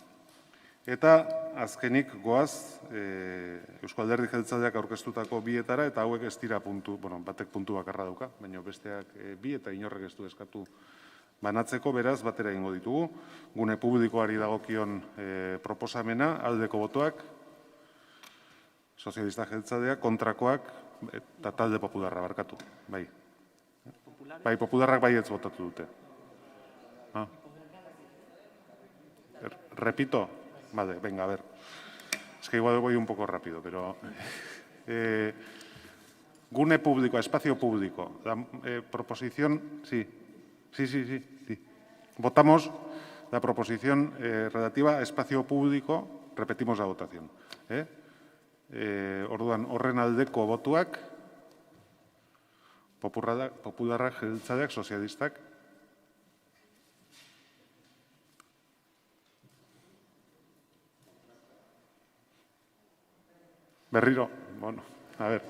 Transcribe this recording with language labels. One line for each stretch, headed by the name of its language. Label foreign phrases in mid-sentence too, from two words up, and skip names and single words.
Basque: Eta azkenik goaz, Eusko Alderdi Jeltzaleak aurkeztutako bietara, eta hauek ez dira puntu, batek puntu bakarra dauka, baina besteak bi eta inorrek ez du eskatu banatzeko, beraz, batera egingo ditugu. Gune publikoari dagokion proposamena, aldeko botoak, sozialista jeltzaleak, kontrakoak, eta talde popularra barkatu. Bai, popularrak baietz botatu dute.
Spanish: Repito. Vale, venga, a ver. Es que igual voy un poco rápido, pero... Gune público, espacio público. La proposición, sí. Votamos la proposición relativa a espacio público. Repetimos la votación.
Basque: Orduan, horren aldeko botuak, popularrak, jeltzaleak, sozialistak.
Spanish: Berriro, bueno, a ver.